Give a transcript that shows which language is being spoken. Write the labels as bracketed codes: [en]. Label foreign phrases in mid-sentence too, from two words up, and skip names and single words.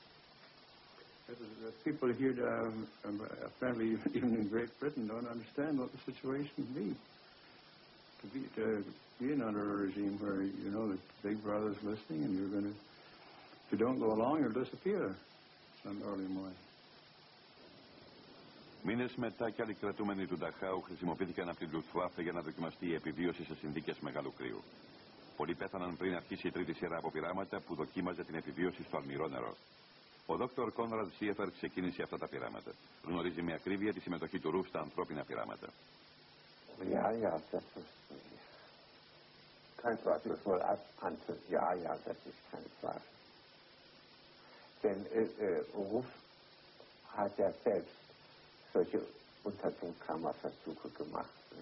[en] People here, apparently even in Great Britain, don't understand what the situation would be. To be under a regime where you know that Big Brother's listening and you're going to, if you don't go along, you'll disappear some early morning. [el] Μήνες μετά κι άλλοι κρατούμενοι του Νταχάου χρησιμοποιήθηκαν από την Luftwaffe για να δοκιμαστεί η επιβίωση σε συνθήκες μεγάλου κρύου. Πολλοί πέθαναν πριν αρχίσει η τρίτη σειρά από πειράματα που δοκίμαζε την επιβίωση στο αλμυρό νερό. Ο Δόκτωρ Κόνραντ Σίεφερ ξεκίνησε αυτά τα πειράματα. Γνωρίζει με ακρίβεια τη συμμετοχή του Ρουφ στα ανθρώπινα πειράματα. [de] Ja, das ist kein Zweifel. Ja, das ist kein Zweifel. Denn Ruf hat ja selbst solche Unterdruckkammerversuche gemacht.